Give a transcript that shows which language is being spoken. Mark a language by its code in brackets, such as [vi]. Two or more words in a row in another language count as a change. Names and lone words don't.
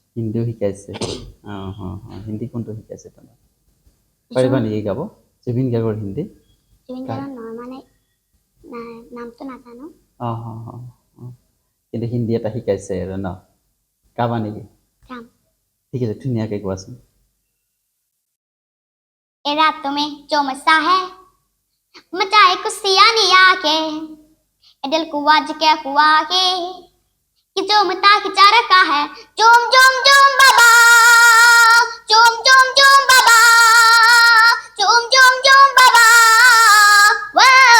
[as] হিন্দীও শিকাইছে হিন্দী কোনটো শিকাইছে তোমাক পাৰিবা নেকি গাব জুবিন গাৰ্গৰ হিন্দী জুবিন গাৰ্গৰ নহয় মানে নামটো নাজানো কিন্তু হিন্দী এটা শিকাইছে আৰু ন গাবা নেকি গাম ঠিক আছে ধুনীয়াকৈ কোৱাচোন [hi] ए रातों में जो मसा है मचाए खुशियां नहीं आके ए दिल को आज क्या हुआ है कि जो मता खिंचा रखा है झूम झूम झूम बाबा झूम झूम झूम बाबा झूम झूम झूम बाबा वो